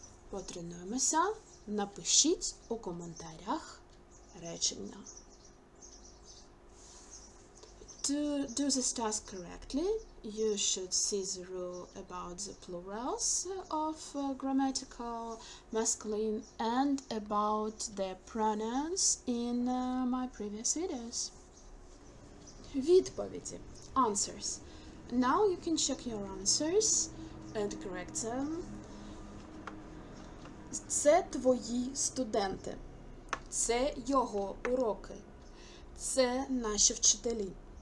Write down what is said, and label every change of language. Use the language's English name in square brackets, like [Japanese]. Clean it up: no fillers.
[Ukrainian] Потренуємося, напишіть у коментарях речення. [English] To do this task correctly, you should see the rule about the plurals of grammatical masculine and about the pronouns in my previous videos. [Ukrainian] Відповіді. Answers. [English] Now you can check your answers and correct them. [Ukrainian] Це твої студенти. Це його уроки. Це наші вчителі.